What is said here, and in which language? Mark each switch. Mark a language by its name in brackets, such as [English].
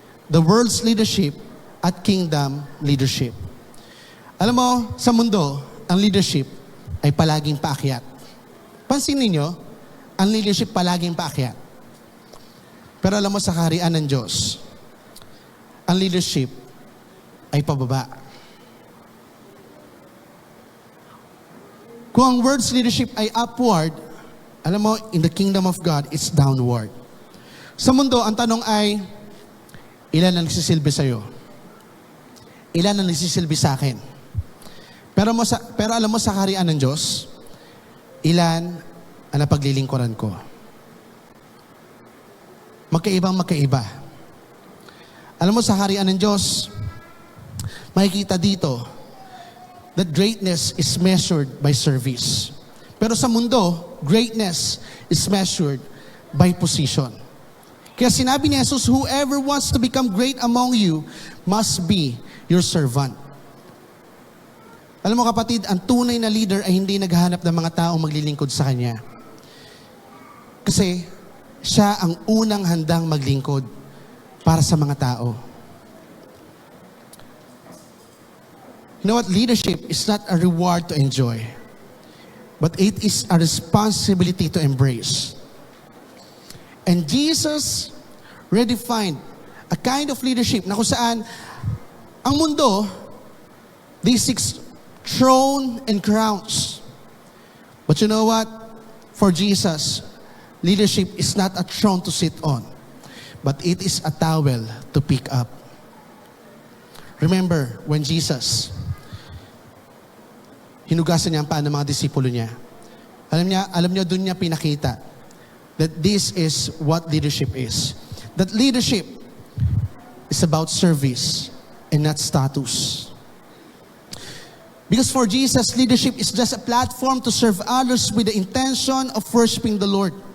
[English] The world's leadership at kingdom leadership. [Filipino] Alam mo, sa mundo, ang leadership ay palaging paakyat. Pansin ninyo, ang leadership palaging paakyat. Pero alam mo, sa kaharian ng Diyos, ang leadership ay pababa. [English] Kung ang world's leadership ay upward, alam mo, in the kingdom of God, it's downward. [Filipino] Sa mundo, ang tanong ay, ilan ang nagsisilbi sa'yo? Ilan ang nagsisilbi sa akin? Pero alam mo sa kaharian ng Diyos, ilan ang napaglilingkuran ko? Magkaiba. Alam mo sa kaharian ng Diyos, makikita dito [English] that greatness is measured by service. [Filipino] Pero sa mundo, [English] greatness is measured by position. [Filipino] Kaya sinabi ni Jesus, [English] whoever wants to become great among you must be your servant. [Filipino] Alam mo kapatid, ang tunay na leader ay hindi naghahanap ng mga taong maglilingkod sa kanya. Kasi siya ang unang handang maglingkod para sa mga tao. [English] You know what? Leadership is not a reward to enjoy, but it is a responsibility to embrace. And Jesus redefined a kind of leadership [Filipino] na kung saan ang mundo, [English] they seek throne and crowns. But you know what? For Jesus, leadership is not a throne to sit on, but it is a towel to pick up. Remember when [Filipino] Jesus hinugasan niya ang paa ng mga disipulo niya. Alam niya doon niya pinakita [English] that this is what leadership is. That leadership is about service and not status. Because for Jesus, leadership is just a platform to serve others with the intention of worshiping the Lord.